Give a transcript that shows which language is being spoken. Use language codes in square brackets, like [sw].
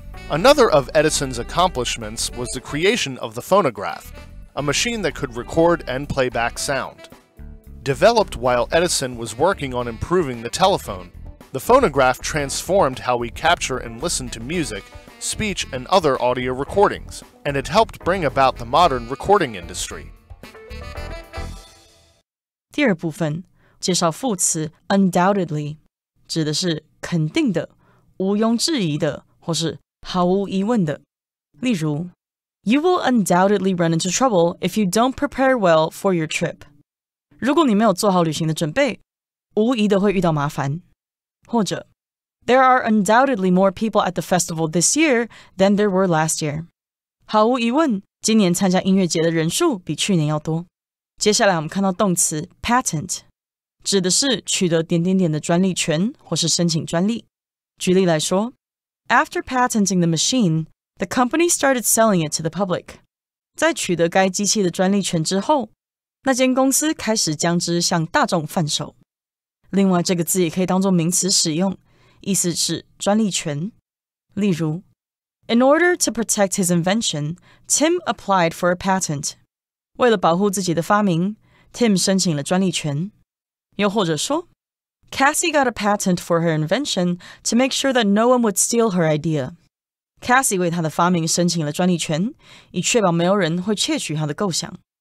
[en] Another of Edison's accomplishments was the creation of the phonograph, a machine that could record and play back sound. Developed while Edison was working on improving the telephone, the phonograph transformed how we capture and listen to music, speech, and other audio recordings, and it helped bring about the modern recording industry. [zh] 第二部分介绍副词 undoubtedly， 指的是肯定的、毋庸置疑的，或是毫无疑问的。例如 [en] You will undoubtedly run into trouble if you don't prepare well for your trip. [zh] 如果你没有做好旅行的准备，无疑的会遇到麻烦。或者 [en] There are undoubtedly more people at the festival this year than there were last year. [zh] 毫无疑问，今年参加音乐节的人数比去年要多。接下来我们看到动词 patent， 指的是取得点点点的专利权或是申请专利。举例来说 [en] After patenting the machine, the company started selling it to the public. [zh] 在取得该机器的专利权之后，那间公司开始将之向大众贩售。另外，这个字也可以当作名词使用，意思是专利权。例如 [en] In order to protect his invention, Tim applied for a patent. [zh] 为了保护自己的发明 Tim 申请了专利权。又或者说 [en] Cassie got a patent for her invention to make sure that no one would steal her idea. [zh] Cassie 为她的发明申请了专利权，以确保没有人会窃取她的构想。